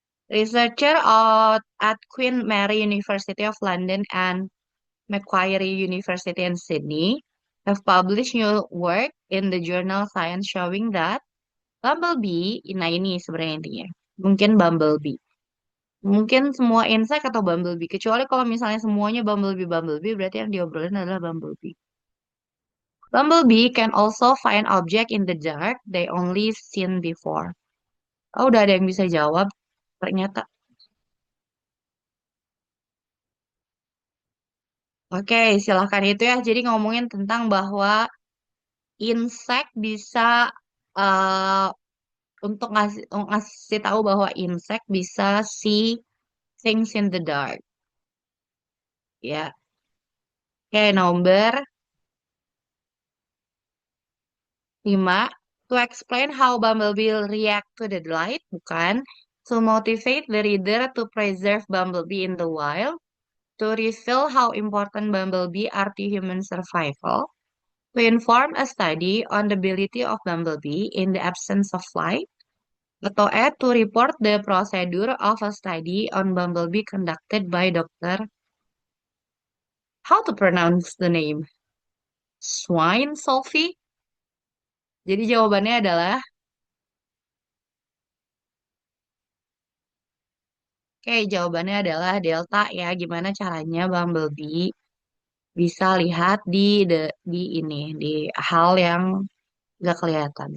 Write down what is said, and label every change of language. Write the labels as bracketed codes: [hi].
[en] Researcher at Queen Mary University of London and Macquarie University in Sydney have published new work in the journal Science showing that Bumblebee, nah ini sebenarnya intinya. [id] Mungkin Bumblebee. Mungkin semua insect atau Bumblebee. Kecuali kalau misalnya semuanya Bumblebee, berarti yang diobrolin adalah Bumblebee. [en] Bumblebee can also find object in the dark they only seen before. [id] Oh, udah ada yang bisa jawab. Ternyata. Oke, silahkan itu ya. Jadi ngomongin tentang bahwa insect bisa eh, untuk ngasih tahu bahwa insect bisa see things in the dark. Ya, oke, nomor 5. [en] To explain how Bumblebee will react to the light, bukan. To motivate the reader to preserve Bumblebee in the wild. To reveal how important Bumblebee are to human survival. To inform a study on the ability of Bumblebee in the absence of light. Atau E. To report the procedure of a study on Bumblebee conducted by Dr. How to pronounce the name? Swine Sophie? [id] Jadi jawabannya adalah, oke, jawabannya adalah delta ya. Gimana caranya Bumblebee bisa lihat di ini di hal yang gak kelihatan.